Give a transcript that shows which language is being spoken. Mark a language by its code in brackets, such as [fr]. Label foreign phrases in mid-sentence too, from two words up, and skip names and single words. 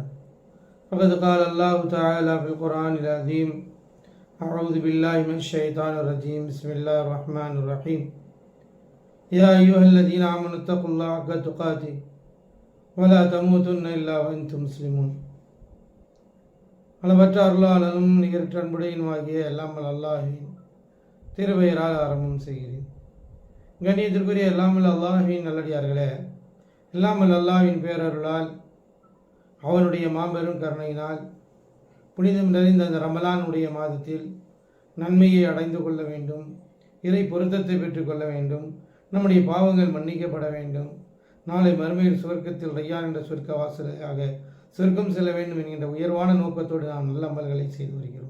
[ar] فقد قال الله تعالى في القرآن العظيم: أعوذ بالله من الشيطان الرجيم. بسم الله الرحمن الرحيم. يا أيها الذين آمنوا اتقوا الله حق تقاته ولا تموتن إلا وأنتم مسلمون. [ta] அளவற்ற அருளாளனும் நிகரற்ற அன்புடையனுமாகிய எல்லாமல் அல்லாஹின் திருபெயரால் ஆரம்பம் செய்கிறேன். கண்ணியத்திற்குரிய எல்லாமல் அல்லாஹின் நல்லடியார்களே, எல்லாமல் அல்லாஹின் பேரருளால் அவனுடைய மாபெரும் கருணையினால் புனிதம் நிறைந்த அந்த ரமலானுடைய மாதத்தில் நன்மையை அடைந்து கொள்ள வேண்டும், இறை பொருத்தத்தை பெற்றுக்கொள்ள வேண்டும், நம்முடைய பாவங்கள் மன்னிக்கப்பட வேண்டும், நாளை மறுமையில் சுவர்க்கத்தில் ரையான் என்ற சொர்க்க வாசலாக சொர்க்கம் செல்ல வேண்டும் என்கின்ற உயர்வான நோக்கத்தோடு நாம் நல்ல அமல்களை செய்து வருகிறோம்.